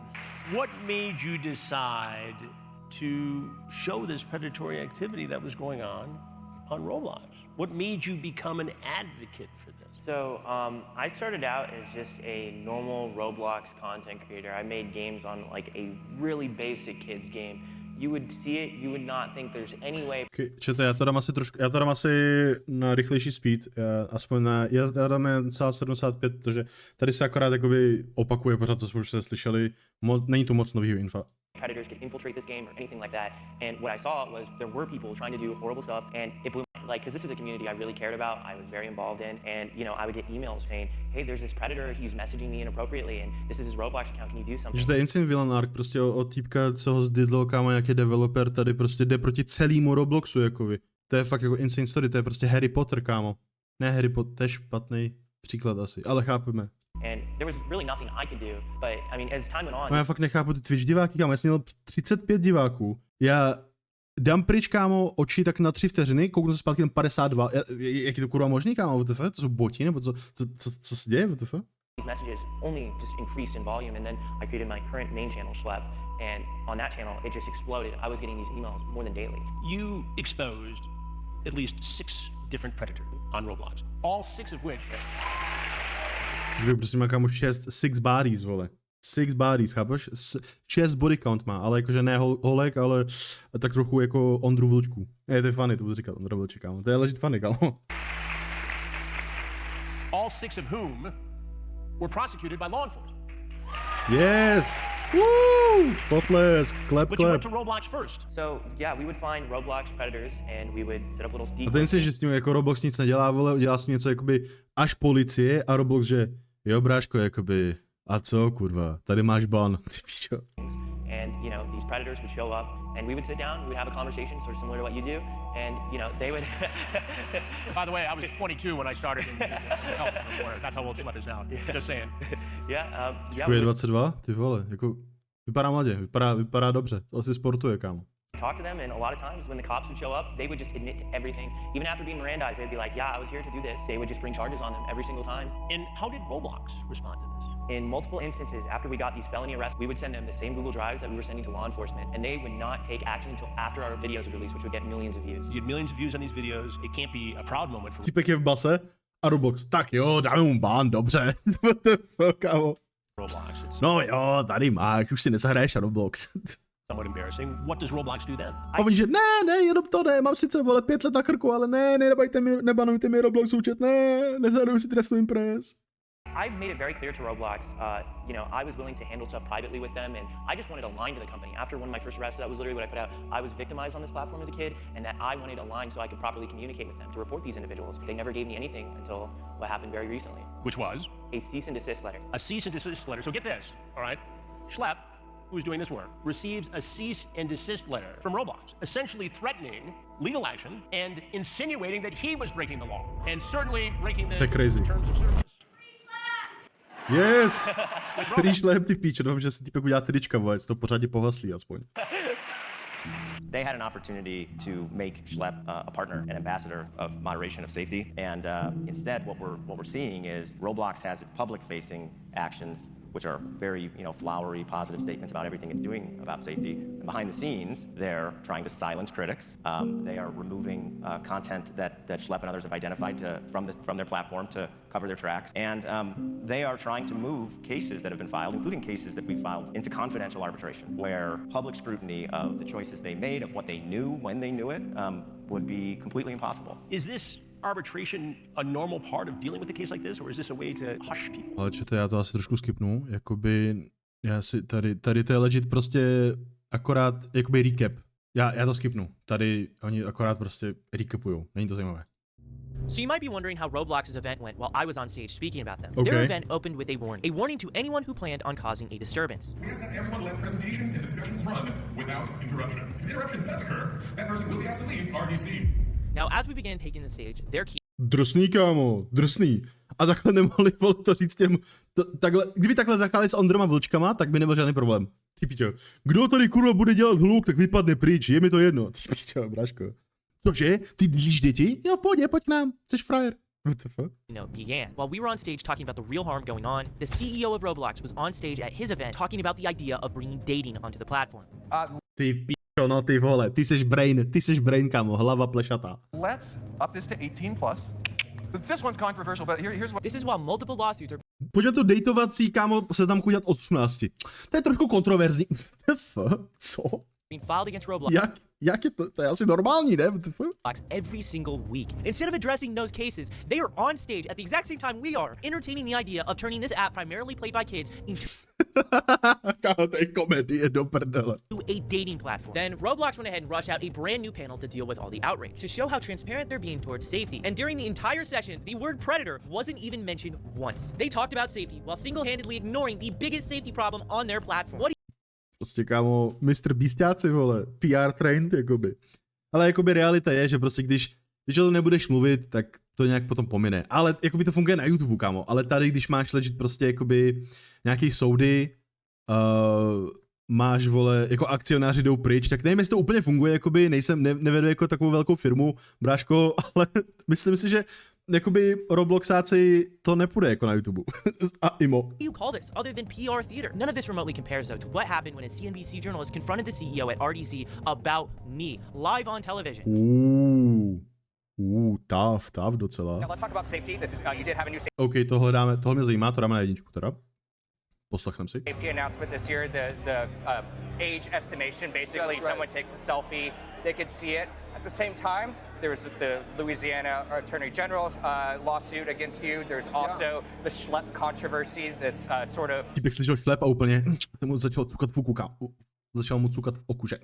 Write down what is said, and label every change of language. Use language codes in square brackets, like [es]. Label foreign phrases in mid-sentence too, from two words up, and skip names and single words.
[en] What made you decide to show this predatory activity that was going on Roblox? What made you become an advocate for this? So I started out as just a normal Roblox content creator. I made games on like a really basic kids game. You would see it, you would not think there's any way. [cs] Okay, čete, já to dám asi na rychlejší speed, aspoň já dám jen celá 75, protože tady se akorát jakoby opakuje pořád, co jsme už se slyšeli, není tu moc novýho infa. [en] Predators could infiltrate this game or anything like that. And what I saw was there were people trying to do horrible stuff, and it blew my mind. Like, because this is a community I really cared about, I was very involved in, and you know, I would get emails saying, hey, there's this predator, he's messaging me inappropriately, and this is his Roblox account, can you do something? [cs] Že to je [en] insane villain arc, [cs] prostě od týpka, co ho zdydlo, kámo, nějaký developer tady prostě jde proti celému Robloxu, jakoby. To je fakt jako [en] insane story, [cs] to je prostě Harry Potter, kámo. Ne Harry Potter, to je špatný příklad asi, ale chápeme. [en] And there was really nothing I could do, but I mean, as time went on. [cs] No já fakt nechápu ty Twitch diváky, kámo, já jsem měl 35 diváků. Já dám pryč, kámo, oči tak na 3 vteřiny, kouknu se zpátky na 52. Jak je to kurva možný, kámo, WTF? To jsou boti, nebo co se děje, WTF? [en] These messages only just increased in volume, and then I created my current main channel, Schlepp, and on that channel, it just exploded. I was getting these emails more than daily. You exposed at least 6 different predators on Roblox, all 6 of which... [cs] Kdyby prostě má, kámo, 6 bodies, vole. 6 bodies, chápeš? 6 [en] body count [cs] má, ale jakože ne holek, ale tak trochu jako Ondru Vlčku. Je, to je funny, to budu říkat, Ondra Vlček, kámo. To je legit funny, kámo. [en] All 6 of whom were prosecuted by law enforcement. Yes! Woo! Potlesk, clap, But you went clap. to Roblox first. So yeah, we would find Roblox predators, and we would set up little [cs] A ten si, že s tím jako Roblox nic nedělá, vole, dělá s tím něco jakoby až policie a Roblox, že jo, bráško, jakoby, a co, kurva, tady máš ban, ty pičo. [en] And you know, these predators would show up, and we would sit down, we would have a conversation sort of similar to what you do, and you know, they would. By the way, I was 22 when I started in health reporter. That's how old Schlepp is now. Just saying. Yeah. [cs] Jako je 22, ty vole, jako vypadá mladě, vypadá dobře, to asi sportuje, kámo. [en] talk to them, and a lot of times when the cops would show up, they would just admit to everything. Even after being Mirandized, they'd be like, yeah, I was here to do this. They would just bring charges on them every single time. And how did Roblox respond to this? In multiple instances, after we got these felony arrests, we would send them the same Google Drives that we were sending to law enforcement, and they would not take action until after our videos would release, which would get millions of views. You get millions of views on these videos. It can't be a proud moment for [cs] Týpek je v base a Roblox. Tak jo, dáme mu bán, dobře. [en] What the fuck, kámo. Roblox. It's [cs] No jo, tady máš, už si nezahraješ a Roblox. [en] somewhat embarrassing. What does Roblox do then? [cs] A oni že ne, jenom to ne, mám sice, vole, 5 let na krku, ale ne, nebanujte mi Roblox účet, ne, nezahraju si trestnou impres. [en] I made it very clear to Roblox, I was willing to handle stuff privately with them, and I just wanted a line to the company. After one of my first arrests, that was literally what I put out. I was victimized on this platform as a kid, and that I wanted a line so I could properly communicate with them to report these individuals. They never gave me anything until what happened very recently. Which was? A cease and desist letter. A cease and desist letter. So get this, all right? Schlepp, who's doing this work, receives a cease and desist letter from Roblox, essentially threatening legal action and insinuating that he was breaking the law, and certainly breaking the crazy. terms of service. Yes! [cs] Free šlep, ty píče, doufám, že si týpek udělá trička, vole, to pořádně pohaslí aspoň. [en] They had an opportunity to make Schlepp a partner, an ambassador of moderation of safety, and instead, what we're seeing is Roblox has its public-facing actions, which are very, flowery, positive statements about everything it's doing about safety. And behind the scenes, they're trying to silence critics. They are removing content that Schlepp and others have identified from their platform to cover their tracks. And they are trying to move cases that have been filed, including cases that we filed, into confidential arbitration, where public scrutiny of the choices they made, of what they knew, when they knew it, would be completely impossible. Is this arbitration a normal part of dealing with a case like this, or is this a way to hush people? [cs] Ale čete, já to asi trošku skipnu, jakoby, já si tady to je legit prostě akorát, jakoby recap. Já to skipnu, tady oni akorát prostě recapujou, není to zajímavé. [en] So you might be wondering how Roblox's event went while I was on stage speaking about them. Okay. Their event opened with a warning to anyone who planned on causing a disturbance. We ask that everyone let presentations and discussions run without interruption. If an interruption does occur, that person will be asked to leave RDC. Now, as we began taking the stage, their key [cs] Drsný, kámo, drsný. A takhle nemohli to říct těm, kdyby takhle zacházeli s Ondroma vlčkama, tak by nebyl žádný problém. Ty pičo, kdo tady kurva bude dělat hluk, tak vypadne pryč, je mi to jedno. Ty pičo, bráško. Cože? Ty držíš děti? Jo, pojď k nám, jsi frajer. [en] What the fuck? Began. While we were on stage talking about the real harm going on, the CEO of Roblox was on stage at his event talking about the idea of bringing dating onto the platform. [cs] Ty pičo, no ty vole, ty seš brain, kámo, hlava plešatá. [en] Let's up this to 18 plus. This one's controversial, but here's what... This is why multiple lawsuits are [cs] Pojďme to dejtovací, kámo, se tam udělat od 18. To je trošku kontroverzní. Co? [en] being filed against Roblox. [cs] Jak je to je asi normální, ne? [en] Every single week. Instead of addressing those cases, they are on stage at the exact same time we are, entertaining the idea of turning this app primarily played by kids into [cs] to je komedie do prdele. [en] a dating platform. Then Roblox went ahead and rushed out a brand new panel to deal with all the outrage, to show how transparent they're being towards safety. And during the entire session, the word predator wasn't even mentioned once. They talked about safety while single-handedly ignoring the biggest safety problem on their platform. [cs] Prostě kámo, Mr. Beastáci, vole, [en] PR trained, [cs] jakoby. Ale jakoby realita je, že prostě když o tom nebudeš mluvit, tak to nějak potom pomine. Ale jakoby to funguje na YouTube, kámo. Ale tady, když máš legit prostě jakoby nějaký soudy, máš, vole, jako akcionáři jdou pryč, tak nevím, jestli to úplně funguje, jakoby nevedu jako takovou velkou firmu, bráško, ale myslím si, že jakoby Robloxáci to nepůjde jako na YouTube. A imo. [en] You call this other than PR theater? None of this remotely compares though to what happened when a CNBC journalist confronted the CEO at RDC about me live on television. [cs] Tough docela. [en] Now let's talk about safety. This is you did have a new [cs] OK, tohle mě zajímá, to dáme na jedničku teda. Poslechneme si. [en] safety announcement this year. The age estimation, basically, someone takes a selfie, they could see it. At the same time, there was the Louisiana Attorney General's lawsuit against you. There's also the Schlepp controversy, this sort of... [cs] Týpek slyšel Schlepp a úplně mu začal cukat v oku, začal mu cukat v oku, že...